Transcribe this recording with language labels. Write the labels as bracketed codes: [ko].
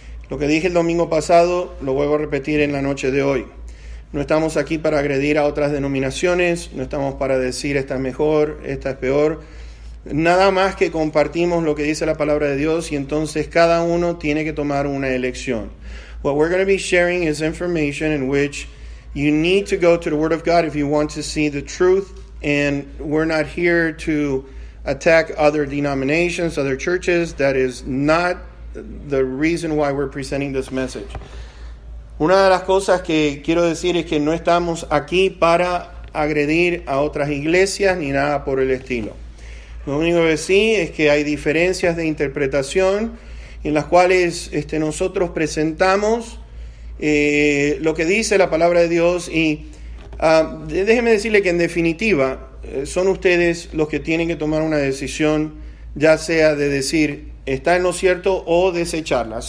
[es] Lo que dije el domingo pasado, lo vuelvo a repetir en la noche de hoy. No estamos aquí para agredir a otras denominaciones, no estamos para decir esta es mejor, esta es peor. Nada más que compartimos lo que dice la palabra de Dios, y entonces cada uno tiene que tomar una elección. [en] What we're going to be sharing is information in which you need to go to the Word of God if you want to see the truth, and we're not here to attack other denominations, other churches. That is not the reason why we're presenting this message. [es] Una de las cosas que quiero decir es que no estamos aquí para agredir a otras iglesias ni nada por el estilo. Lo único que sí es que hay diferencias de interpretación en las cuales nosotros presentamos lo que dice la palabra de Dios, y déjeme decirle que en definitiva son ustedes los que tienen que tomar una decisión, ya sea de decir está en lo cierto o desecharla.